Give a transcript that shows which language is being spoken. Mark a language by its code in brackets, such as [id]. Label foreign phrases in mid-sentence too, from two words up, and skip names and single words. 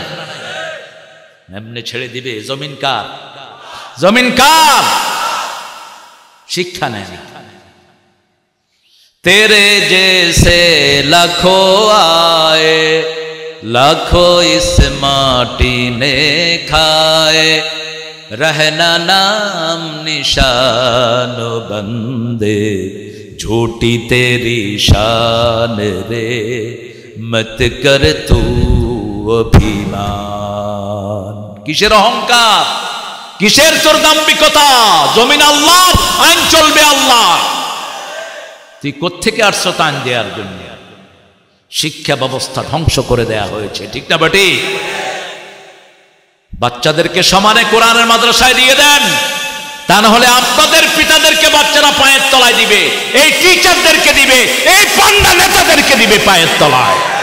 [bn] এমনি ছেড়ে দিবে? জমিন কার? জমিন কার? শিক্ষা নেন। [hi] तेरे जैसे लाखों आए लाखों इस माटी ने खाए रहना नाम निशान बंदे झूठी तेरी शान रे मत कर तू अभिमान। [bn] কিসের অহংকার, কিসের তোর দাম্ভিকতা? জমিন আল্লাহ, আইন চলবে আল্লাহ। তুই কোত্থেকে আসছো আইন দেওয়ার জন্য? শিক্ষা ব্যবস্থা ধ্বংস করে দেয়া হয়েছে, ঠিক না বেটি? বাচ্চাদেরকে সমানে কোরআনের মাদ্রাসায় দিয়ে দেন, তা না হলে আপনাদের পিতাদেরকে বাচ্চারা পায়ের তলায় দিবে, এই টিচারদেরকে দিবে, এই পান্ডা নেতাদেরকে দিবে পায়ের তলায়।